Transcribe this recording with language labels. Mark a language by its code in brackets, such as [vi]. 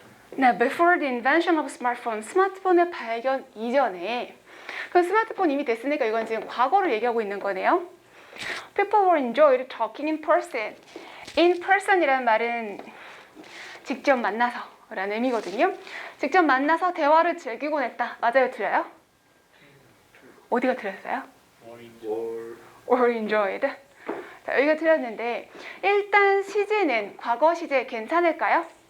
[ko] 네, [en] before the invention of smartphone, [ko] 스마트폰의 발견 이전에 그 스마트폰 이미 됐으니까 이건 지금 과거를 얘기하고 있는 거네요. [en] People were enjoyed talking in person. [ko] In person이라는 말은 직접 만나서 라는 의미거든요. 직접 만나서 대화를 즐기곤 했다. 맞아요? 틀려요? 어디가 틀렸어요? [en] or enjoyed. [ko] 자, 여기가 틀렸는데 일단 시제는 과거 시제 괜찮을까요?